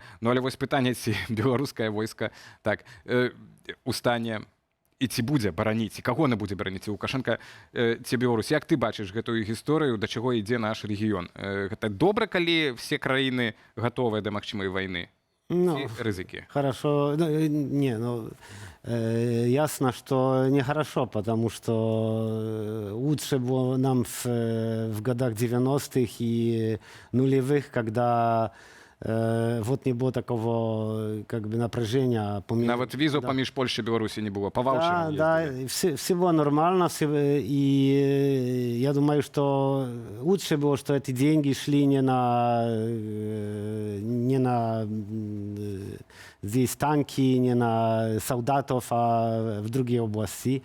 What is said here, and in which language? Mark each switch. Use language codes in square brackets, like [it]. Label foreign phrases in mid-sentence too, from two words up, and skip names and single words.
[be] Ну, але вось пытанне, ці беларускае войска так, у стане і ці будзе бараніць, і каго на будзе бараніць, Лукашенка ці Беларусь. Як ты бачыш гэтую гісторыю, да чаго ідзе наш рэгіён? Гэта добра, калі все краіны гатовыя да магчымай вайны? Ну, Ці рызыкі? [ru] хорошо. Ясно, что нехорошо, потому что лучше было нам в годах 90-х и нулевых, когда вот не было такого как бы напряжения. [be] Нават візу паміж Польшай і Беларусі не было, па ваўчерам [ru] Да, все было нормально, и я думаю, что лучше было, что эти деньги шли не на здесь танки, не на солдатов, а в другие области.